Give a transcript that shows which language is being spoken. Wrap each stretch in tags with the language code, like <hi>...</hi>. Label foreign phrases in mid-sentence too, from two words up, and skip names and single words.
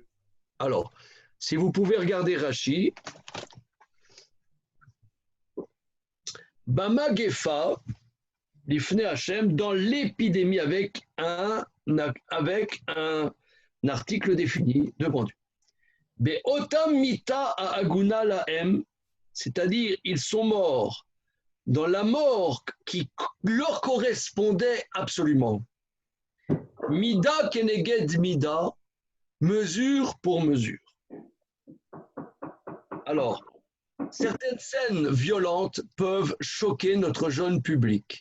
<fr>Alors, si vous pouvez regarder Rachi,</fr> <he>במגפה, לפני השם,</he> <fr>dans l'épidémie avec un article défini devant Dieu.</fr> <he>באותה מיתה הגונה להם,</he> <fr>c'est-à-dire ils sont morts dans la mort qui leur correspondait absolument.</fr> <he>מידה כנגד מידה,</he> <fr>mesure pour mesure. Alors, certaines scènes violentes peuvent choquer notre jeune public.</fr>